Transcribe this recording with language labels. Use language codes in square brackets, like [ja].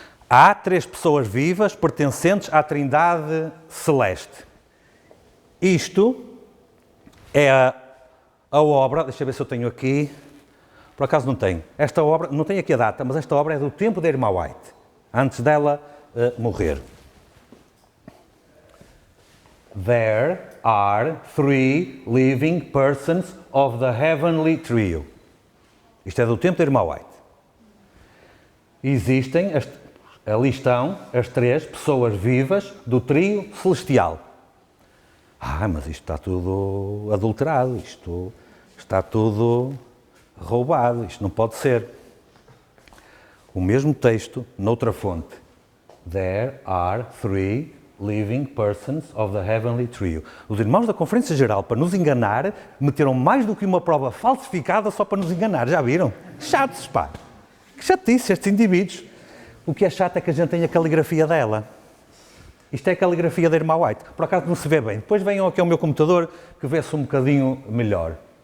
[pt] Há 3 pessoas vivas pertencentes à Trindade Celeste. Isto é a obra, deixa eu ver se eu tenho aqui, por acaso não tenho. Esta obra, não tenho aqui a data, mas esta obra é do tempo da irmã White, antes dela morrer. [en] There are 3 living persons of the heavenly trio. [pt] Isto é do tempo da irmã White. Ali estão as 3 pessoas vivas do trio celestial. Mas isto está tudo adulterado, isto está tudo roubado, isto não pode ser. O mesmo texto, noutra fonte. [en] There are 3 living persons of the heavenly trio. [pt] Os irmãos da Conferência Geral, para nos enganar, meteram mais do que uma prova falsificada só para nos enganar. Já viram? Chatos, pá. Que chatice estes indivíduos. O que é chato é que a gente tem a caligrafia dela. Isto é a caligrafia da irmã White. Por acaso não se vê bem. Depois venham aqui ao meu computador que vê-se um bocadinho melhor.